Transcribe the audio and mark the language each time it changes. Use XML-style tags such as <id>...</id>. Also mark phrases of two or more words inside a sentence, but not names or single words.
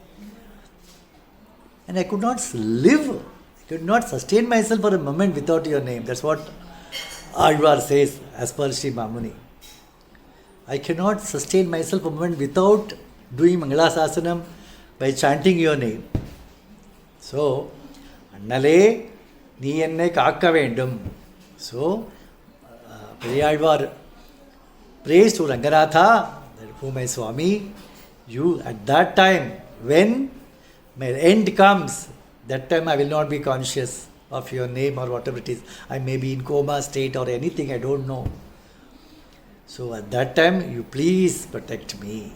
<en>And I could not live, I could not sustain myself for a moment without your name. That's what Alvar says, as per Sri Mamuni, I cannot sustain myself a moment without doing Mangalasasanam by chanting your name. So,</en> <ta>அண்ணலே, நீ என்னை காக்க வேண்டும்.</ta> <en>So, Periyalvar prays to Ranganatha, that my Swami, you at that time, when my end comes, that time I will not be conscious of your name or whatever it is. I may be in coma state or anything, I don't know. So at that time, you please protect me.</en>